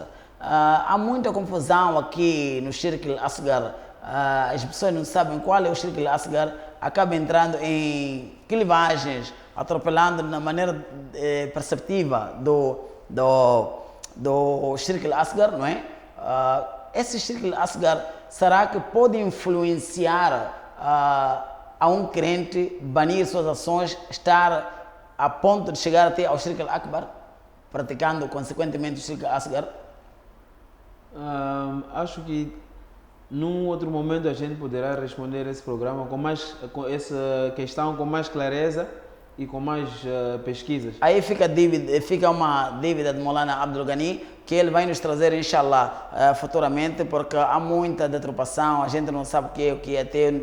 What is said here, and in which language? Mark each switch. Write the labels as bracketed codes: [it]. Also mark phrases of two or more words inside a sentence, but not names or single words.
[pt] Há muita confusão aqui no [ar] شرك الأصغر. [pt] As pessoas não sabem qual é o [ar] شرك الأصغر, [pt] acaba entrando em clivagens, atropelando na maneira perceptiva do [ar] شرك الأصغر, [pt] não é? Esse [ar] شرك الأصغر, [pt] será que pode influenciar a um crente banir suas ações, estar a ponto de chegar até ao [ar] شرك الأكبر, [pt] praticando consequentemente o [ar] شرك الأصغر? [pt] Acho que num outro momento a gente poderá responder esse programa com essa questão com mais clareza e com mais pesquisas. Aí fica uma dívida de Maulana Abdul Ghani, que ele vai nos trazer, inshallah, futuramente, porque há muita deturpação, a gente não sabe o que é ter.